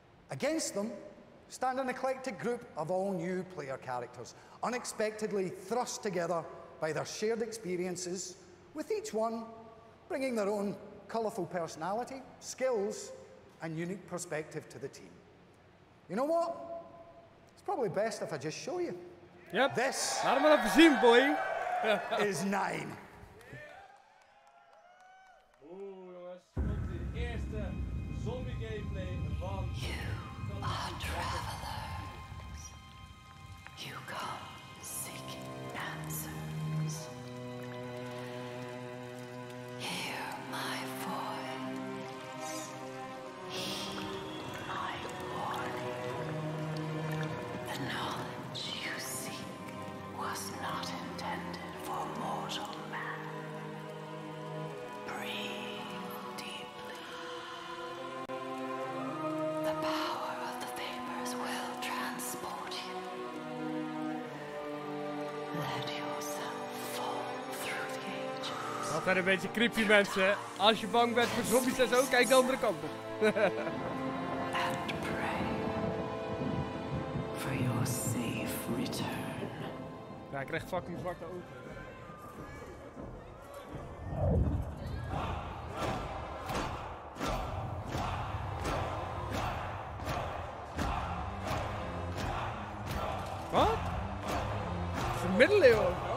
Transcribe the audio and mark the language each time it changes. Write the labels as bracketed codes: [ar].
[en] Against them stand an eclectic group of all new player characters, unexpectedly thrust together by their shared experiences, with each one bringing their own colourful personality, skills, and unique perspective to the team. You know what? It's probably best if I just show you. Yep. This [nl] Laat hem maar even zien, boy. [en] is 9. [nl] Oeh jongens, komt de eerste zombie gameplay van... [en] Travelers, you come seeking answers. Hear my voice, heed my warning. The knowledge you seek was not intended for mortal man. Breathe deeply. The power of the vapors will transport you. Let yourself fall through the ages. [nl] Altijd een beetje creepy, mensen. Als je bang bent voor zombies en zo, kijk de andere kant op. [en] And pray for your safe return. [nl] Ja, ik krijg fucking zwarte ogen. Wat? Het is een middeleeuwen.